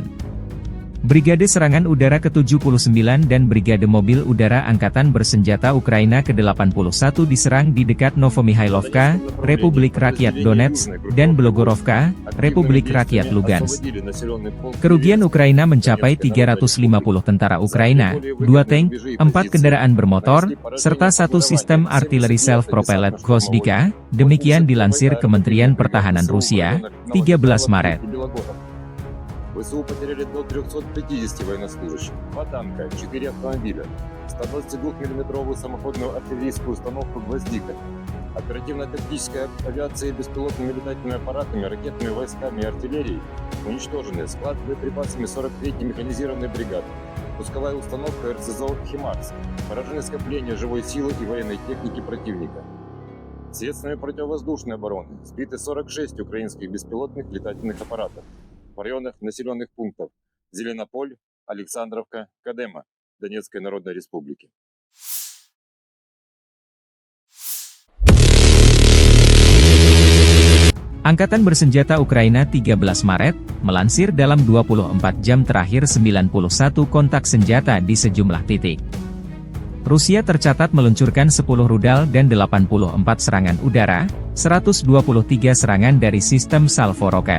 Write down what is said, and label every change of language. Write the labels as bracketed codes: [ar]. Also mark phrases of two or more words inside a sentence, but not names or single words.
[id] Brigade Serangan Udara ke-79 dan Brigade Mobil Udara Angkatan Bersenjata Ukraina ke-81 diserang di dekat Novomihailovka, Republik Rakyat Donetsk, dan Blogorovka, Republik Rakyat Lugansk. Kerugian Ukraina mencapai 350 tentara Ukraina, 2 tank, 4 kendaraan bermotor, serta 1 sistem artileri [en] self-propelled [id] Gvozdika, demikian dilansir Kementerian Pertahanan Rusia, 13 Maret. [ru] ВСУ потеряли до 350 военнослужащих, 2 танка, 4 автомобиля, 122-мм самоходную артиллерийскую установку «Гвоздика», оперативно-тактическая авиация беспилотными летательными аппаратами, ракетными войсками и артиллерией уничтожены, склад с боеприпасами 43-й механизированной бригады, пусковая установка РСЗО «Химарс», поражены скопления живой силы и военной техники противника. Средствами противовоздушной обороны сбиты 46 украинских беспилотных летательных аппаратов в районах населенных пунктов Зеленополь, Александровка, Кадема, Донецкой Народной Республики. [id] Angkatan Bersenjata Ukraina 13 Maret, melansir dalam 24 jam terakhir 91 kontak senjata di sejumlah titik. Rusia tercatat meluncurkan 10 rudal dan 84 serangan udara, 123 serangan dari sistem salvo roket.